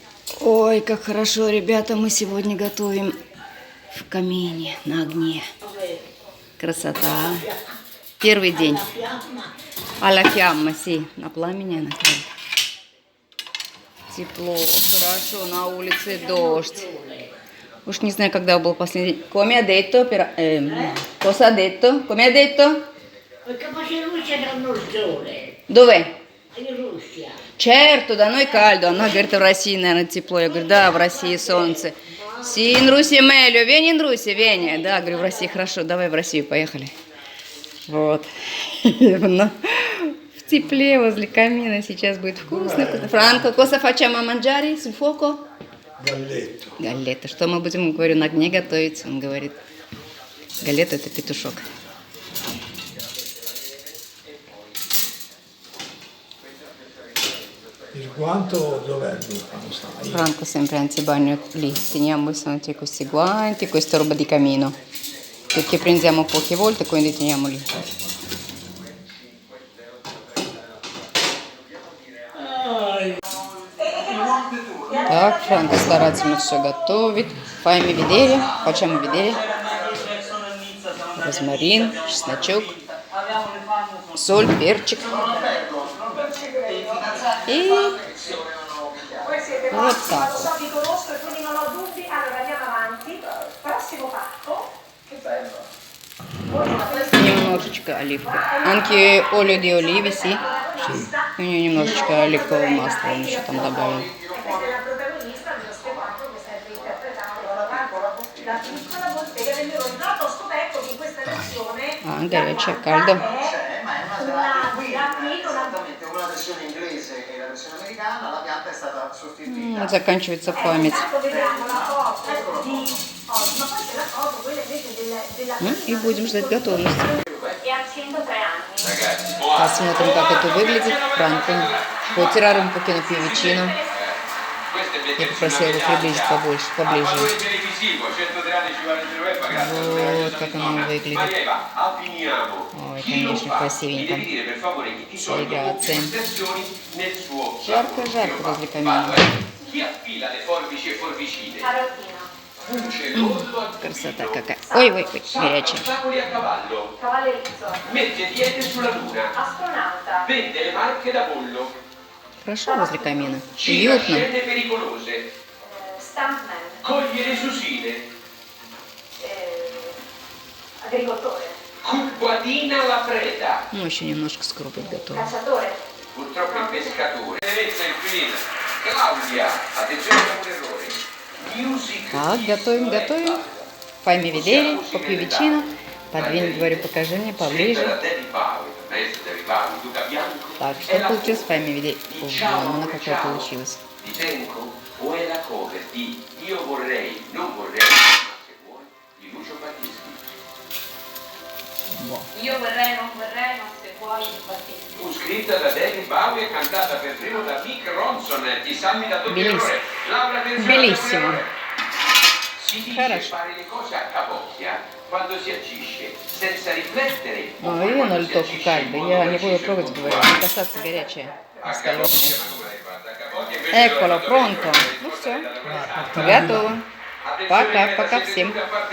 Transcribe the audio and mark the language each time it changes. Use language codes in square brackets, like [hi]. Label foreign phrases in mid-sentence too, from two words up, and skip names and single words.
[ru] Ой, как хорошо, ребята, мы сегодня готовим в камине, на огне. Красота. Первый день. [it] Alla fiamma, sì. [ru] На пламени накрыли. Тепло, хорошо, на улице дождь. Уж не знаю, когда был последний день. [it] Come ha detto? Cosa ha detto? Come ha detto? Perché in Russia danno il sole, Dov'è? in Russia. Certo, [ru] да, ну и кальдо. Она говорит, в России, наверное, тепло. Я говорю, да, в России солнце. [it] Си, in Russia meglio. Vieni in Russia, vieni. [ru] Да, говорю, в России хорошо. Давай в Россию, поехали. Вот. В тепле возле камина сейчас будет вкусно. Франко, [it] cosa facciamo mangiare sul fuoco? [ru] Галетто. Галета. Что мы будем, говорю, на огне готовить? Он говорит, галета это петушок. [it] Il guanto dov'è quando sta? Franco sempre anzi bagno lì, teniamo sempre questi guanti, questa roba di camino, perché prendiamo poche volte, quindi teniamo lì. [ru] Так, Франко старательно все готовит. [it] Facciamo vedere. [ru] Розмарин, чесночок, соль, перчик. И вот так. Немножечко оливки. [it] Anche olio di olive, sì. [ru] У нее немножечко оливкового масла, он еще там добавил. Ah, горячее, caldo. Заканчивается память. Ну, и будем ждать готовности. Посмотрим, как это выглядит. Франко. [it] Потирare un pochino più vicino. [ru] Я попросила его приблизить поближе. Вот как оно выглядит. Ой, конечно, красивенько. [it] Sì, grazie. [ru] Жарко возле камина. Красота какая. Ой, горячая. Хорошо возле камина. Уютно. Ну, еще немножко скоро будет готово. Так, готовим. [it] Fammi vedere, по più vicino. [ru] Подвинь, говорю, покажи мне поближе. Так, что получилось? [it] Fammi vedere. [ru] Вон она какая получилась. [it] Io vorrei, non vorrei, ma se vuoi Battisti. Fu scritta da David Bowie e cantata per primo da Mick Ronson. Ti salvi da doppio errore. Laura Bellissimo. Si dice fare le cose a capocchia quando si agisce senza riflettere. [ru] Ну, и оно только caldo. Я не буду трогать, говорю, не касаться горячее. Осторожно. [it] Eccolo, pronto. [ru] Ну все. Готово. Пока всем.